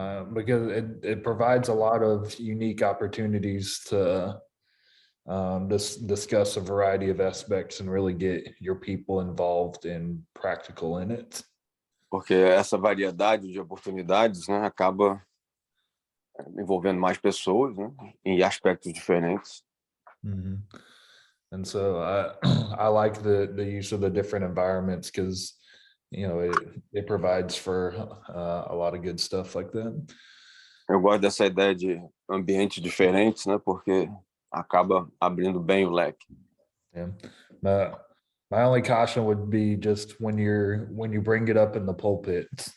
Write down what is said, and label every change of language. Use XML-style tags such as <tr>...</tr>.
<en>Because it provides a lot of unique opportunities to discuss a variety of aspects and really get your people involved and practical in it.</en> <pt>Porque essa variedade de oportunidades, né, acaba envolvendo mais pessoas, né, em aspectos diferentes.</pt> <en>And so I like the use of the different environments because it provides for a lot of good stuff like that.</en> <pt>Eu gosto dessa ideia de ambientes diferentes, né, porque acaba abrindo bem o leque.</pt> <en>Yeah. My only caution would be just when you bring it up in the pulpit.</en>